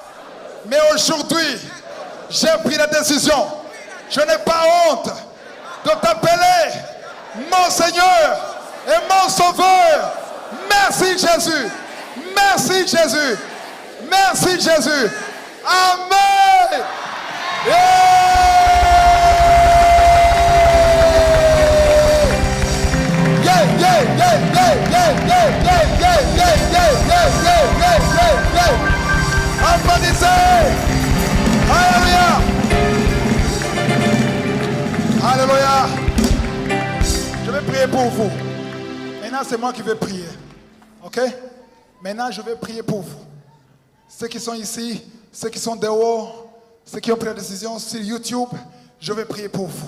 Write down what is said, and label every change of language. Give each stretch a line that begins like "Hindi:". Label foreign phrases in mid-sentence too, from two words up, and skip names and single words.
French: Mais aujourd'hui, j'ai pris la décision. Je n'ai pas honte de t'appeler mon Seigneur et mon Sauveur. Merci Jésus. Merci Jésus. Merci Jésus. Amen.
English: Yeah. Yeah, yeah, yeah, yeah, yeah, yeah, yeah, yeah, yeah, yeah, yeah, yeah, yeah, yeah, yeah.
French: Applaudissez. Alléluia. Alléluia. Je vais prier pour vous. Maintenant, c'est moi qui vais prier. Ok? Maintenant, je vais prier pour vous. Ceux qui sont ici, ceux qui sont dehors, ceux qui ont pris la décision sur YouTube, je vais prier pour vous.